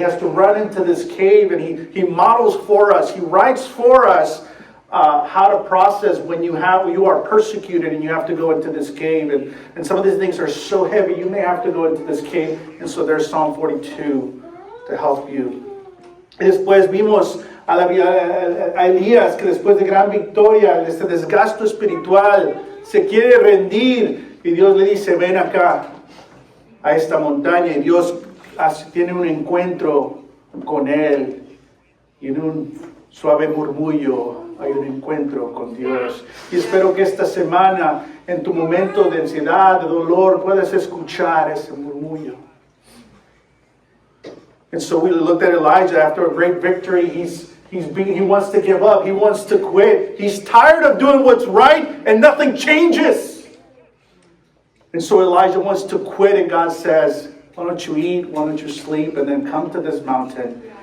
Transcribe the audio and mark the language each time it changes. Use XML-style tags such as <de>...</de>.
<en>He has to run into this cave, and he models for us. He writes for us how to process when you are persecuted and you have to go into this cave. And some of these things are so heavy, you may have to go into this cave. And so there's Psalm 42 to help you.</en> <es>Y después vimos a Elías que después de gran victoria, este desgasto espiritual, se quiere rendir. Y Dios le dice, ven acá, a esta montaña. Y Dios tiene un encuentro con él. Y en un suave murmullo hay un encuentro con Dios. Y espero que esta semana, en tu momento de ansiedad, de dolor, puedas escuchar ese murmullo.</es> <en>And so we looked at Elijah after a great victory. He wants to give up. He wants to quit. He's tired of doing what's right and nothing changes. And so Elijah wants to quit, and God says, why don't you eat, why don't you sleep, and then come to this mountain.</en>